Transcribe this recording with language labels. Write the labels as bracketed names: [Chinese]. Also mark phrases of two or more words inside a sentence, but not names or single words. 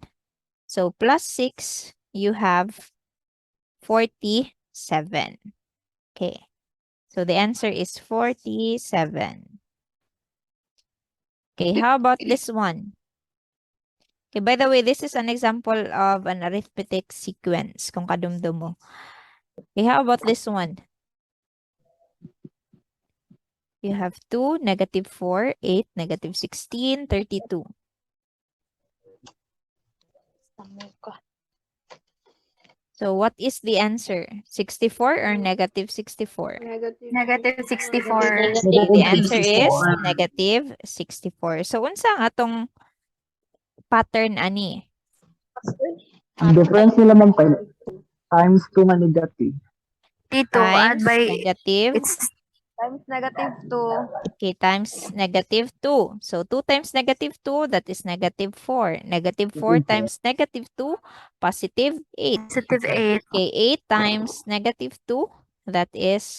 [English] So plus 6, you have 47. Okay. So the answer is 47. Okay, how about this one? Okay, by the way, this is an example of an arithmetic sequence [Cebuano] kung kadumdum mo. [English] Okay, how about this one? You have 2, -4, 8, -16, 32. So what is the answer? 64 or -64? Negative. Negative 64. Okay, the answer is 64. -64. [Cebuano] So unsa nga atong pattern ani? Ang difference nila, ma'am, [English] times 2 [Cebuano] nga negative. [English] Dito, add Times by, negative. it's Times negative 2. Okay, times -2. So 2 times -2, that is -4. -4 times -2, +8. positive 8. Okay, 8 times -2, that is